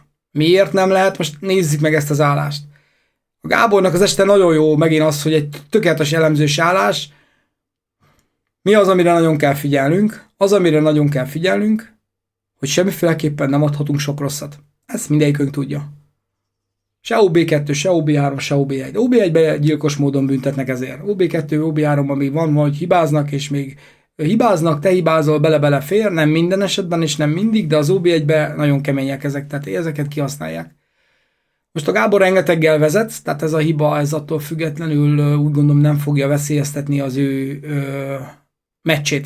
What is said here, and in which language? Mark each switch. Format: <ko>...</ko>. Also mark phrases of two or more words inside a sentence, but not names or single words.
<hu>Miért nem lehet? Most nézzük meg ezt az állást. A Gábornak az este nagyon jó megint az, hogy egy tökéletes elemzős állás. Mi az, amire nagyon kell figyelnünk? Az, amire nagyon kell figyelnünk, hogy semmiféleképpen nem adhatunk sok rosszat. Ezt mindegyikünk tudja. Se OB2, se OB3, se OB1. OB1-ben gyilkos módon büntetnek ezért. OB2, OB3-ban még van, hogy hibáznak, és még hibáznak, te hibázol, bele-bele fér, nem minden esetben, és nem mindig, de az OB1-ben nagyon kemények ezek, tehát ezeket kihasználják. Most a Gábor rengeteggel vezet, tehát ez a hiba, ez attól függetlenül úgy gondolom nem fogja veszélyeztetni az ő meccsét.</hu>